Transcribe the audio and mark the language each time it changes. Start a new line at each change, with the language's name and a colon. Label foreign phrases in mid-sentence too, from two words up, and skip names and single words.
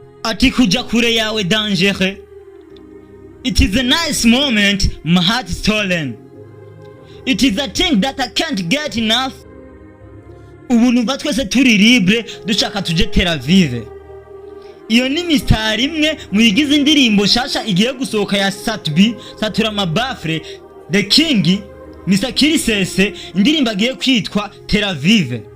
Rundi: ati kuja kure yawe danger.
English: It is a nice moment, my heart is stolen. It is a thing that I can't get enough.
Rundi: Ubu numva twese turi libre dushaka tuje Tel-Aviv. Iyo ni mistari imwe muyigize indirimbo shasha igiye gusohoka ya Satbi Satura Mabafre The King Mr. Kirisese, indirimbo agiye kwitwa Tel-Aviv.